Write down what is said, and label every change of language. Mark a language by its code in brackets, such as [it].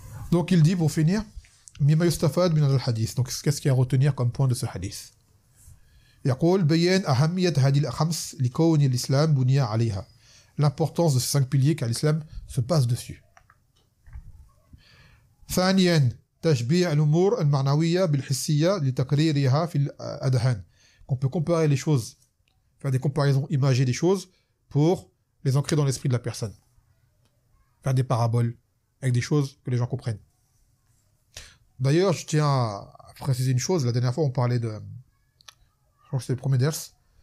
[fr] Donc il dit, pour finir, [ar] مما يستفاد من الحديث. [fr] Donc qu'est-ce qu'il y a à retenir comme point de ce hadith? [ar] يقول بيان أهمية هذه الخمس لكون الإسلام بني عليها. [fr] L'importance de ces 5 piliers car l'islam se passe dessus. [ar] ثانيا تشبيع الأمور المعنوية بالحسية لتقريرها في الأذهان. [fr] On peut comparer les choses, faire des comparaisons imagées des choses pour les ancrer dans l'esprit de la personne. Faire des paraboles avec des choses que les gens comprennent. D'ailleurs, je tiens à préciser une chose. La dernière fois, on parlait de... Je crois que c'était le premier ders.